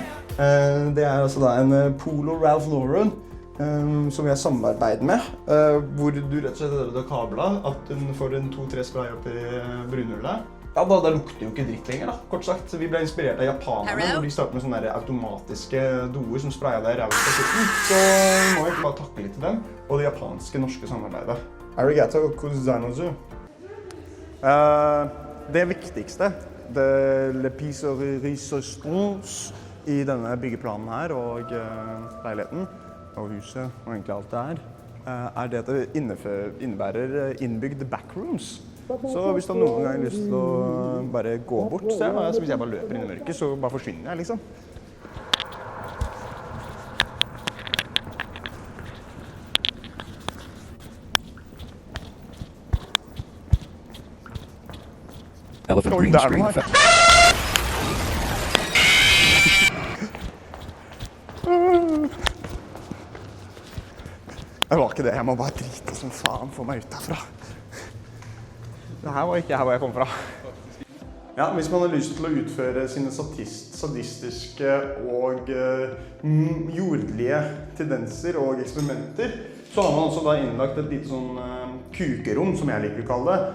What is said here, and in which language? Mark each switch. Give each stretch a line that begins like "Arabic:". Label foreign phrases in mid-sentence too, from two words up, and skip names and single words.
Norwegian: Det er altså da en Polo Ralph Lauren, som vi har samarbeid med, hvor du rett og slett har kablet, at den får en 2-3 spray opp i brunhullet. Ja, da lukter jo ikke dritt lenger da, kort sagt. Vi ble inspirert av japanerne, hvor de startet med sånne automatiske doer som sprayet deg i ræven på slutten. Så vi må egentlig bare takke litt til dem, og det japanske norske samarbeidet.
Japanese: ありがとうございます.
Norwegian: Det viktigste,
French: le piece of resistance
Norwegian: i denne byggeplanen her og leiligheten, og huset og egentlig alt det her, er det at det innebærer innbygd backrooms. Så hvis du har noen gang lyst til å bare gå bort, så hvis jeg bare løper inn i mørket, så bare forsvinner jeg liksom.
English: Elephant green screen effect.
Norwegian: Det var ikke det, jeg må bare drite som faen få meg ut herfra. Det her var ikke her hvor jeg kom fra. Ja, hvis man har lyst til å utføre sine sadistiske og jordlige tendenser og eksperimenter, så har man også da innlagt et lite sånn kukerom, som jeg liker å kalle det.